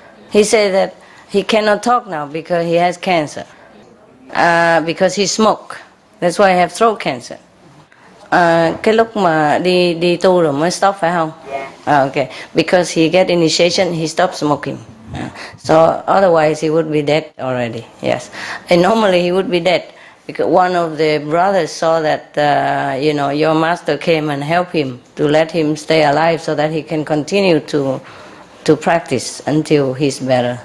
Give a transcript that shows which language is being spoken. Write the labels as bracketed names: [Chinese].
[English] He said that he cannot talk now because he has cancer. Because he smoked. That's why he have throat cancer. [Vietnamese] Cái lúc mà đi tu rồi mới stop phải không? [English] Yeah. Okay. Because he get initiation, he stopped smoking. So otherwise he would be dead already. Yes. And normally he would be dead. Because one of the brothers saw that, your master came and helped him to let him stay alive so that he can continue to practice until he's better.